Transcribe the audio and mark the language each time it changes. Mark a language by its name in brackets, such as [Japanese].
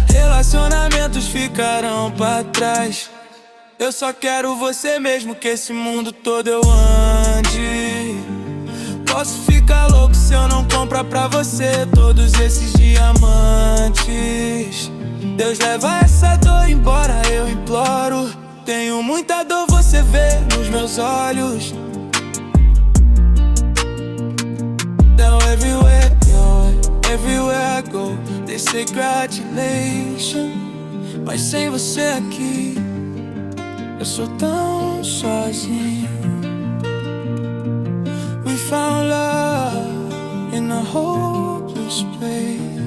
[Portuguese] Relacionamentos ficarão pra trás. Eu só quero você mesmo, que esse mundo todo eu ande. Posso ficar louco se eu não comprar pra você todos esses diamantes. Deus, leva essa dor embora, eu imploro. Tenho muita dor, você vê nos meus olhos. [English] Now everywhere, everywhere I go, they say congratulations. [Portuguese] Mas sem você aqui, eu sou tão sozinho. [English] We found love in a hopeless place.